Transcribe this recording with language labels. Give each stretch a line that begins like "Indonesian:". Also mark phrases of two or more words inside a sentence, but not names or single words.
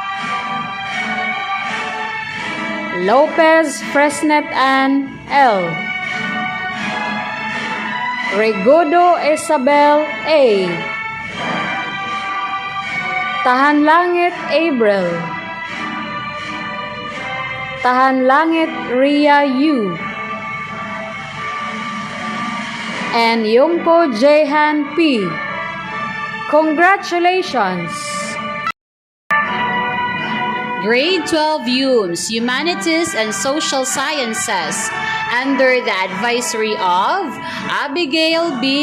English: Lopez Fresnet Ann L. Regodo Isabel A. Tahan Langit April. Tahan Langit Ria U. And Yungko Jehan P. Congratulations! Grade 12 UMS, Humanities and Social Sciences, under the advisory of Abigail B.